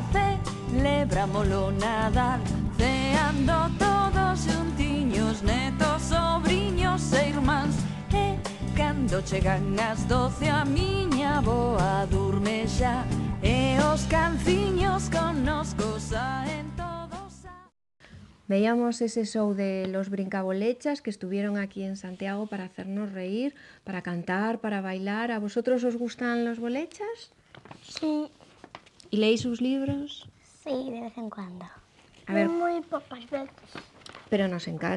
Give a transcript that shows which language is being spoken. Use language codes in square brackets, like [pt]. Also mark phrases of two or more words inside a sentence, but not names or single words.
[gl] celebrámolo Nadal, ceando todos xuntiños, netos, sobriños e irmáns. E cando chegan as 12 a miña avoa durme xa, e os canciños connosco saen todos a... [es] Veíamos ese show de los brincabolechas que estuvieron aquí en Santiago para hacernos reír, para cantar, para bailar. ¿A vosotros os gustan los bolechas? Sí, ¿Y leéis sus libros? sí, de vez en cuando. A ver. Muy pocas veces. Pero nos encanta.